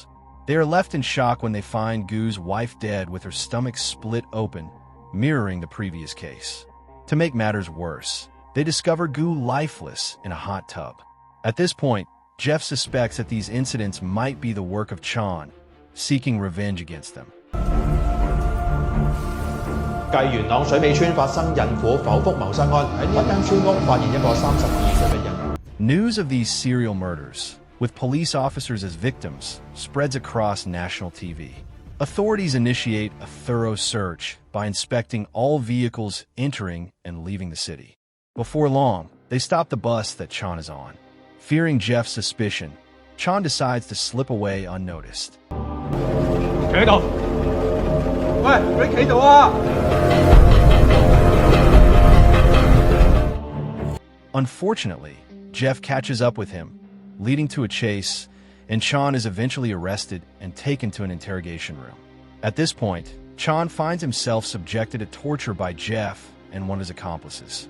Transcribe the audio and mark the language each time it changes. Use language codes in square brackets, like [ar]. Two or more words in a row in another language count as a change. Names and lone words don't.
[en] They are left in shock when they find Gu's wife dead with her stomach split open, mirroring the previous case. To make matters worse, they discover Gu lifeless in a hot tub. At this point, Jeff suspects that these incidents might be the work of Chan, seeking revenge against them. [yue] 繼元朗水尾村發生孕婦剖腹謀殺案，喺呢一間村屋發現一個32歲嘅人。 [en] News of these serial murders, with police officers as victims, spreads across national TV. Authorities initiate a thorough search by inspecting all vehicles entering and leaving the city. Before long, they stop the bus that Chan is on. Fearing Jeff's suspicion, Chan decides to slip away unnoticed. [yue] 企喺度！喂，你企度啊！ [en] Unfortunately, Jeff catches up with him, leading to a chase, and Chan is eventually arrested and taken to an interrogation room. At this point, Chan finds himself subjected to torture by Jeff and one of his accomplices.